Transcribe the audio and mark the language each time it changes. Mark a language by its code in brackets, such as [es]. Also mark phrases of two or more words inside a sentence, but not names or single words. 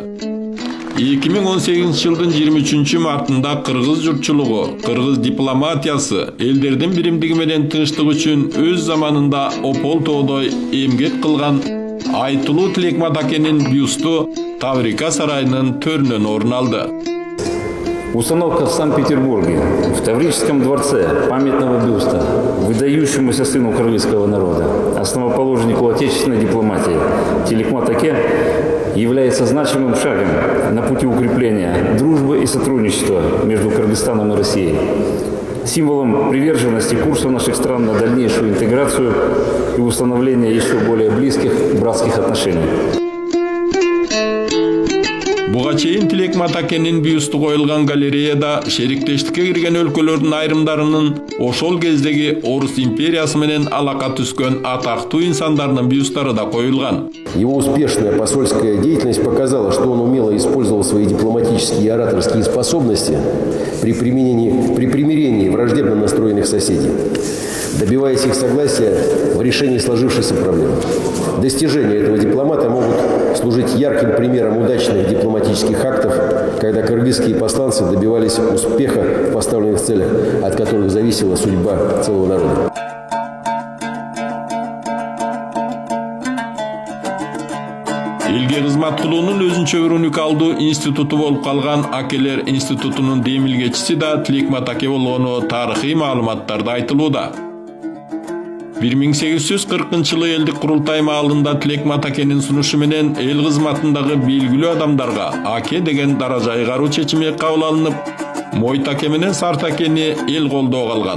[ky] 2018-жылдын 23 мартында кыргыз журтчулугу, кыргыз дипломатиясы элдердин биримдиги менен тынчтык үчүн өз заманында опол тоодой эмгек кылган айтылуу Тилекмат акенин бюсту Таврика сарайынын төрүнөн орун алды. [ru] Установка в Санкт-Петербурге, в Таврическом дворце памятного бюста выдающемуся сыну кыргызского народа, основоположнику отечественной дипломатии Тилекмат аке является значимым шагом на пути укрепления дружбы и сотрудничества между Кыргызстаном и Россией, символом приверженности курса наших стран на дальнейшую интеграцию и установление еще более близких братских отношений. [ky] Буга чейин Тилекмат акенин бюсту коюлган галереяда шериктештикке кирген өлкөлөрдүн айрымдарынын ошол кездеги Орус империясы менен алака түскөн атактуу инсандарынын бюсттары да коюлган. [ru] Его успешная посольская деятельность показала, что он умело использовал свои дипломатические и ораторские способности при примирении враждебно настроенных соседей, добиваясь их согласия в решении сложившейся проблемы. Достижения этого дипломата могут служить ярким примером удачных дипломатических актов, когда кыргызские посланцы добивались успеха в поставленных целях, от которых зависела судьба целого народа. [ky] Элге кызмат кылуунун өзүнчө бир уникалдуу институту болуп калган Акелер институтунун демилгечиси да Тилекмат аке болгону тарыхый маалыматтарда айтылууда. 1840-жылы элдик курултай маалында Тилекмат акенин сунушу менен эл кызматындагы белгилүү адамдарга аке деген даража ыйгаруу чечими кабыл алынып, Мойт аке менен Сарт акени эл колдоого алган.